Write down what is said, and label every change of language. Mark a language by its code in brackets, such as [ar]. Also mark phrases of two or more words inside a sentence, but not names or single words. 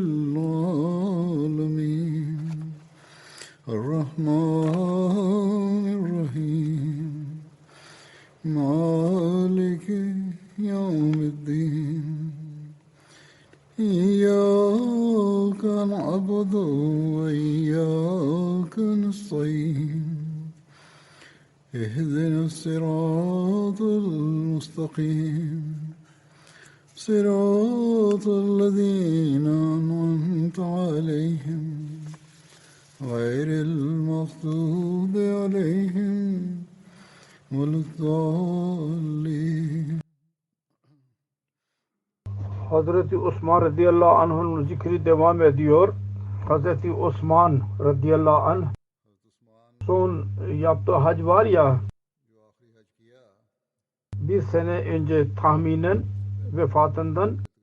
[ar] العالمين الرحمن الرحيم مالك يوم الدين إياك نعبد وإياك نستعين اهدنا الصراط المستقيم صراط الذين أنعمت عليهم غير المغضوب عليهم ولا الضالين. [tr] Hazreti Osman [ar] رضي الله عنه'ın [tr] zikri devam ediyor. Hazreti Osman [ar] رضي الله عنه [tr] son yaptığı hac var ya, bir sene önce tahminen vefatından